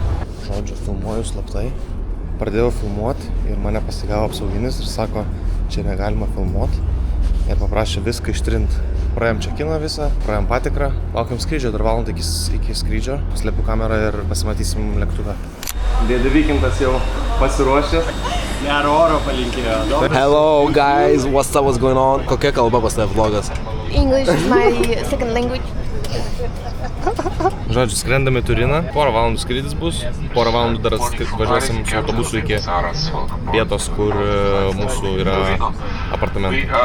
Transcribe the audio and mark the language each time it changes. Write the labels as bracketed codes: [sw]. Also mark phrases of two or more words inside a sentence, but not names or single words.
[lt] Žodžiu, filmuoju slaptai. Pradėjau filmuoti ir mane pasigavo apsauginis ir sako, čia negalima filmuoti. Ir paprašė viską ištrinti. Praėjom čekiną visą, praėjom patikrą. Laukiam skrydžio, dar valandą iki skrydžio. Slėpiu kamerą ir pasimatysim lėktuve. Dėdė Vykintas jau pasiruošęs. Gero oro palinkėjo. [en] Hello guys, what's going on? [lt] Kokia kalba pas tave vlogas? [en] English is my second language. [lt] Žodžiu, skrendame į Turiną. Porą valandų skrydis bus. Porą valandų dar važiuosim su autobusu iki vietos, kur mūsų yra apartamentai.